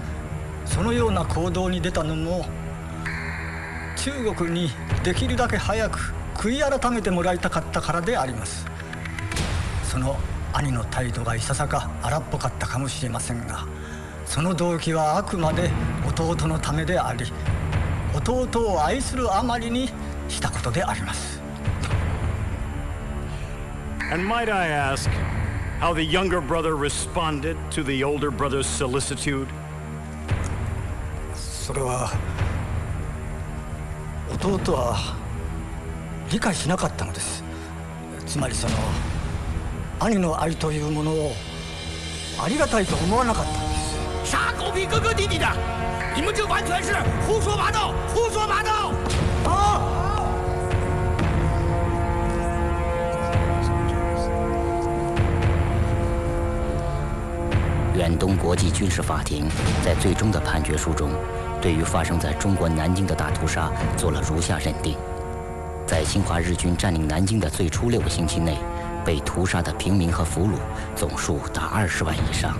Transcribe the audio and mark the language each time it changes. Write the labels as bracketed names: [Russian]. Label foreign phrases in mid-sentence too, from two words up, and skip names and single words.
[Japanese] そのような行動に出たのも中国にできるだけ早く悔い改めてもらいたかったからであります。その兄の態度がいささか荒っぽかったかもしれませんが、その動機はあくまで弟のためであり、弟を愛するあまりにしたことであります。 [English] And might I ask how the younger brother responded to the older brother's solicitude? [Japanese] それは弟は理解しなかったのです。つまりその兄の愛というものをありがたいと思わなかったんです。 [Chinese] 啥狗屁哥哥弟弟的，你们这完全是胡说八道，胡说八道！啊！远东国际军事法庭在最终的判决书中，对于发生在中国南京的大屠杀做了如下认定：在侵华日军占领南京的最初6个星期内，被屠杀的平民和俘虏总数达20万以上。